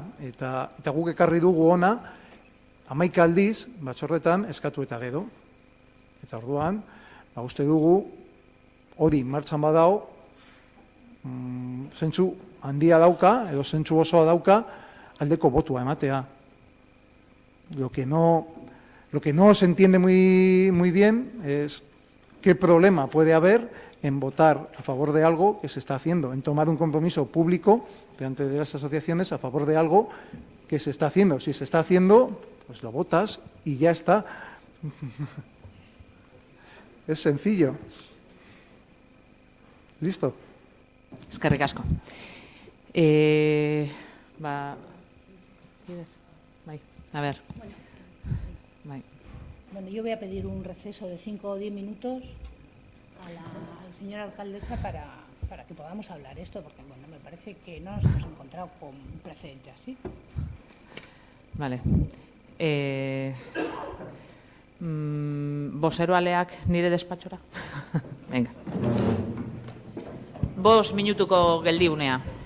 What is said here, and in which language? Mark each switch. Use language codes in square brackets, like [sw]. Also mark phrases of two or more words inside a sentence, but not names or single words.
[eu] Eta guk ekarri dugu ona, 11 aldiz, batzordetan, eskatu eta gero. Eta orduan, uste dugu, hori martxan badao, zentzu handia dauka, edo zentzu osoa dauka, aldeko botua ematea. [es] Lo que no se entiende muy bien es qué problema puede haber en votar a favor de algo que se está haciendo, en tomar un compromiso público delante de las asociaciones a favor de algo que se está haciendo. Si se está haciendo, pues lo votas y ya está. Es sencillo. ¿Listo? [eu] Eskerrik asko. [es] A ver. Bueno, yo voy a pedir un receso de 5 o 10 minutos a la señora alcaldesa para que podamos hablar esto, porque bueno, me parece que no nos hemos encontrado con un precedente así. Vale. [eu] Bozeroaleak nire despatxora? Venga. 5 minutuko geldiunea.